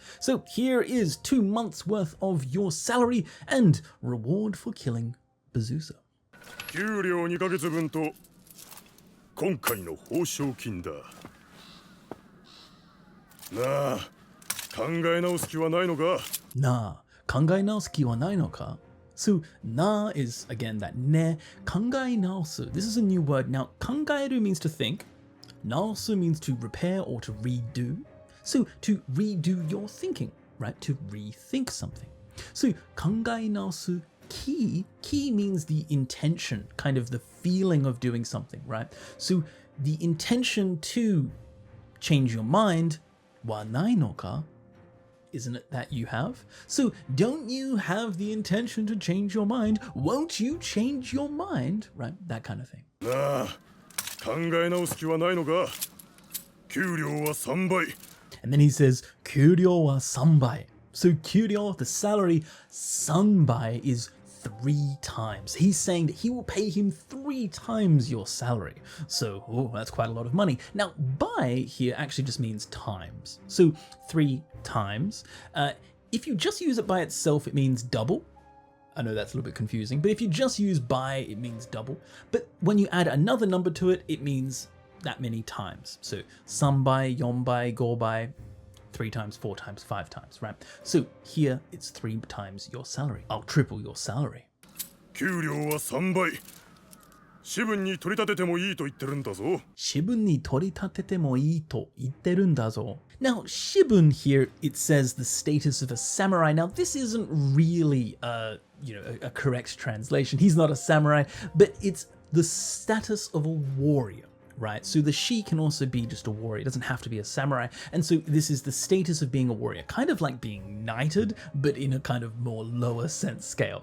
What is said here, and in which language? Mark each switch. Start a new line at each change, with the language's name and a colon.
English: So here is 2 months worth of your salary and reward for killing Bazuso.
Japanese: 給料2ヶ月分と今回の報奨金だ。なあ、考え直す気はないのか? Na, 考え直す気はないのか?
English: So na is again that ne, 考え直す. This is a new word. Now, 考える means to think. Naosu means to repair or to redo. So to redo your thinking, right? To rethink something. So 考え直す Ki means the intention, kind of the feeling of doing something, right? So the intention to change your mind,
Japanese: wa nai no ka?
English: Isn't it that you have? So don't you have the intention to change your mind? Won't you change your mind? Right? That kind of thing.
Japanese: なあ、考え直す気はないのか? 給料は3倍.
English: And then he says, kyuryo wa 3倍. So kyuryo, the salary, 3倍 is 3 times. He's saying that he will pay him 3 times your salary. So, that's quite a lot of money. Now, bai here actually just means times. So 3 times. If you just use it by itself, it means double. I know that's a little bit confusing, but if you just use bai, it means double. But when you add another number to it, it means that many times. So 3 bai, 4 bai, 5 bai, 3 times, 4 times, 5 times, right? So here it's 3 times your salary. I'll triple your salary.
Japanese: 給料は3倍. 私分に取り立ててもいいと言ってるんだぞ. 私分に取り立ててもいいと言ってるんだぞ.
English: Now, shibun here, it says the status of a samurai. Now, this isn't really a correct translation. He's not a samurai, but it's the status of a warrior. Right, so the shi can also be just a warrior. It doesn't have to be a samurai. And so this is the status of being a warrior, kind of like being knighted, but in a kind of more lower sense scale.